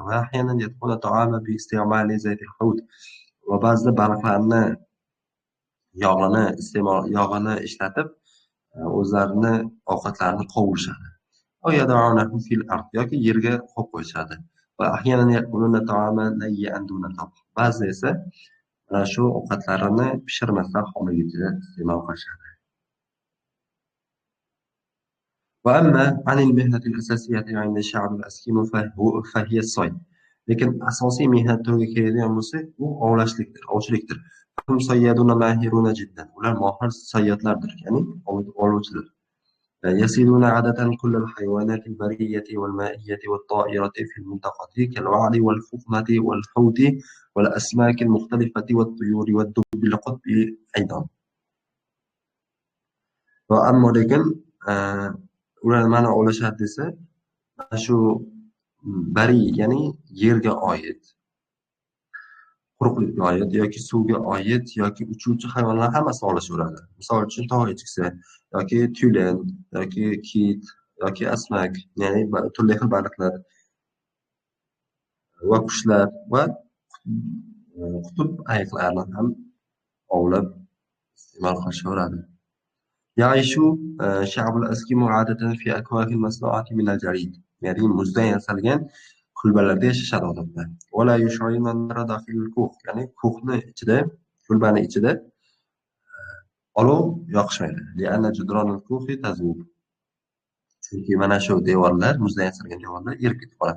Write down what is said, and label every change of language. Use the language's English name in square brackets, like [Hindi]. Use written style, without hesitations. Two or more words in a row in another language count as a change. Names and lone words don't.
[Arabic] وأحيانا يدخل الطعام باستعمال زيت الحوت. [Uzbek] Va ba'zida baliqlarni yog'ini ishlatib o'zlarini ovqatlarini qovurishadi. Yoki yerga qo'yib qo'yishadi. [Arabic] وأحيانا يأكلون طعاما نيئا دون طبخ. [Uzbek] Ba'zi esa mana shu ovqatlarini pishirmasdan holigacha iste'mol qilishadi. [Arabic] وأما عن المهنة الأساسية عند الشعب الأسكيم فهي الصيد. [Uzbek] Lekin asosiy mehnat turiga keladigan bo'lsak, bu ovchilikdir. [Arabic] هم صيادون ماهرون جدا. [Uzbek] Ular mohir sayyodlardir, ya'ni ovlovchilar. [Arabic] يصيدون عادة كل الحيوانات البرية والمائية والطائرة في المنطقة كالوعل والفقمة والحوت والأسماك المختلفة والطيور والدب القطبي أيضا. [Uzbek] وأما lekin ular mana ovlashadi desa, shu bari, ya'ni yerga oid, quruqlikka oid yoki suvga oid yoki uchuvchi hayvonlar hammasi ovlashaveradi. Misol uchun tog' echkisi yoki tyulen yoki kit yoki asmak, ya'ni turli xil baliqlar va qushlar va qutb ayiqlarni ham ovlab iste'mol qilishaveradi. [Arabic] يعيش شعب الأسكيمو عادة في أكواخ مصنوعة من الجليد. [Uzbek] ya'ni muzdan yasalgan kulbalarda yashashadi odatda. [Arabic] ولا يشعلون النار داخل الكوخ, [Uzbek] ya'ni kukhni ichida, kulbani ichida olov yoqishmaydi. [Arabic] لأن جدران الكوخ تذوب. [Uzbek] Chunki mana shu devorlar, muzdan yasalgan devorlar erib ketib qoladi.